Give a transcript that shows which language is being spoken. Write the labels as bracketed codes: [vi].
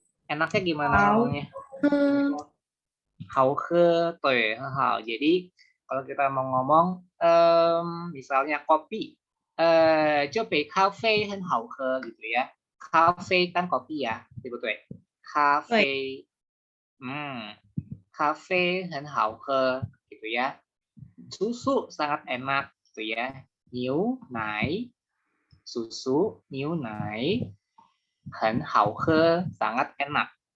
[id] Enaknya gimana ngomongnya? Hao-he, hao. Jadi kalau kita mau ngomong, misalnya kopi, [zh] 这杯咖啡很好喝 [id] gitu ya. 咖啡 kan kopi ya, [zh] 对不对？咖啡，咖啡很好喝 [id] gitu ya. Susu sangat enak gitu ya. Niu nai, susu, niu nai, [zh] 很好喝 [id] sangat enak.